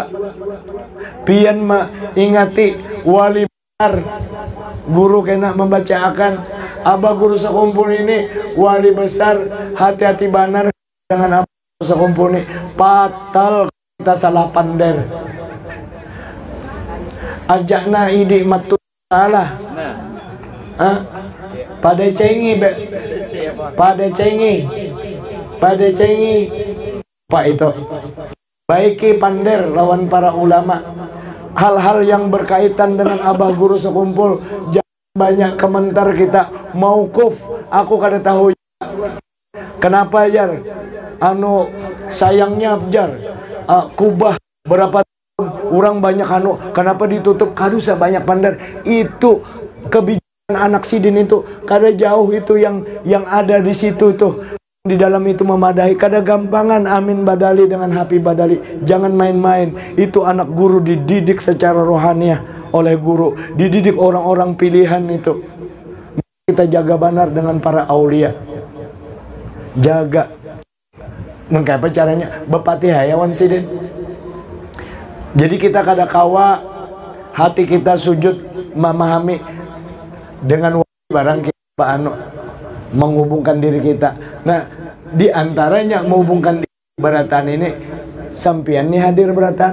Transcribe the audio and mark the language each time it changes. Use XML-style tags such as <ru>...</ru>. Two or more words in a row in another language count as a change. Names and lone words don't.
<bjn>Pian mengingati wali besar, guru kena membacakan, abah guru sekumpul ini wali besar, hati-hati banar dengan abah guru sekumpul ini, fatal kita salah pander. Ajakna idi matu salah. Pada cengi Pak itu baiki pander lawan para ulama. Hal-hal yang berkaitan dengan abah guru sekumpul jangan banyak komentar kita. Mauquf aku kada tahu kenapa jar sayangnya jar kubah berapa tahun orang banyak kenapa ditutup kadu banyak pander. Itu kebijakan anak sidin itu kada jauh itu yang ada di situ tuh. Di dalam itu memadahi, kada gampangan Amin Badali dengan Habib Badali. Jangan main-main. Itu anak guru dididik secara rohaniah oleh guru, dididik orang-orang pilihan itu. Kita jaga benar dengan para aulia. Jaga. Mengapa caranya? Bepati hayawan sidin. Jadi kita kada kawa hati kita sujud memahami dengan barang kita menghubungkan diri kita. Nah, di antaranya menghubungkan diri beratan ini, sampian nih hadir beratan.</bjn>